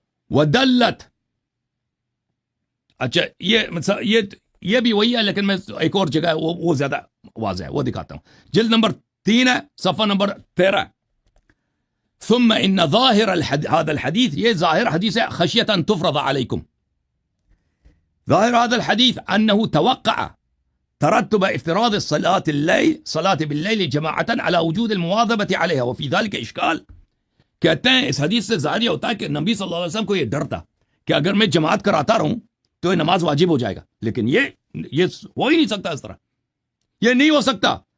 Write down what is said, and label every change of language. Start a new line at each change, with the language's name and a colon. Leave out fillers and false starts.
Urdu: ودلت، اچھا یہ بھی وہی ہے، لیکن میں ایک اور جگہ ہے وہ زیادہ واضح ہے، وہ دکھاتا ہوں. جلد نمبر 3 ہے، صفحہ نمبر 13.
Arabic: ثم ان ظاہر هذا الحديث،
Urdu: یہ ظاہر حدیث ہے،
Arabic: خشیت ان تفرض علیکم. ظاہر هذا الحديث انه توقع ترتب افتراض صلاة باللیل جماعتا على وجود المواظبة عليها وفي ذلك اشکال.
Urdu: کہتے ہیں اس حدیث سے ظاہر یہ ہوتا ہے کہ نبی صلی اللہ علیہ وسلم کو یہ ڈر تھا کہ اگر میں جماعت کراتا رہوں تو یہ نماز واجب ہو جائے گا، لیکن یہ ہو ہی نہیں سکتا اس طرح. یہ نہیں ہو سکتا.